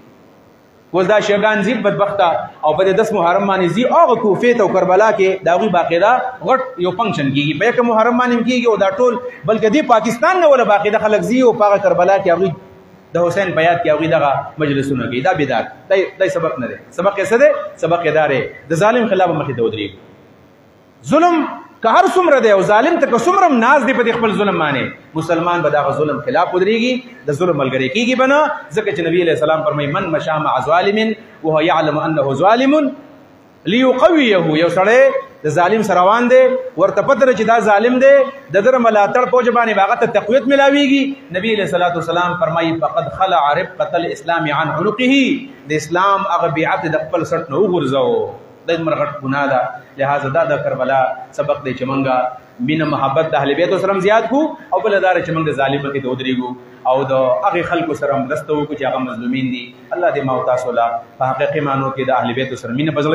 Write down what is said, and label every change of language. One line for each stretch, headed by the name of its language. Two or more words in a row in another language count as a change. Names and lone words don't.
Pashto: اوس دا شیګان ځي بدبخته او په 10 محرم باندې ځي هغه کوفې ته او کربلا کې د هغوی باقاعده غټ یو فنکشن کېږي، په 1 محرم باندې هم کېږي، او دا ټول بلکې دې پاکستان نه ولا باقاعده خلک ځي او په هغه کربلا کې هغوی د حسین په یاد کې هغوی دغه مجلسونه کوي. دا بدعت دی، سبق نه دی. سبق یې څه دی؟ سبق یې دا دی د ظالم خلاف مخې ته ودرېږو. ظلم که هر څومره دی او ظالم ته که څومره هم ناز دی په دې خپل ظلم باندې، مسلمان به دغه ظلم خلاف ودرېږي، د ظلم ملګری کېږي به نه. ځکه چې نبي
Arabic: علیه السلام
Pashto: فرمایي
Arabic: من مشى مع ظالم وهو يعلم انه ظالم ليقويه.
Pashto: یو سړی د ظالم سره روان دی، ورته پته ده چې دا ظالم دی، د ده ملاتړ په وجه باندې به هغه ته تقویت ملاویږي. نبي
Arabic: علیه الصلاة والسلام
Pashto: فرمایي
Arabic: فقد خلع ربقة الاسلام عن عنقه،
Pashto: د اسلام هغه بیعت د خپل سټ نه وغورځوه. دا دومره غټ ګناه ده. لهذا دا د کربلا سبق دی چې موږ مینه محبت د اهل بیتو سره زیات کړو، او بله دا چې موږ د ظالم مخې ته ودرېږو او د هغې خلکو سره مرسته وکړو چې هغه مظلومین دي. الله دې ما او تاسو له په حقیقي معنو کې د اهل بیتو سره مینه په زړه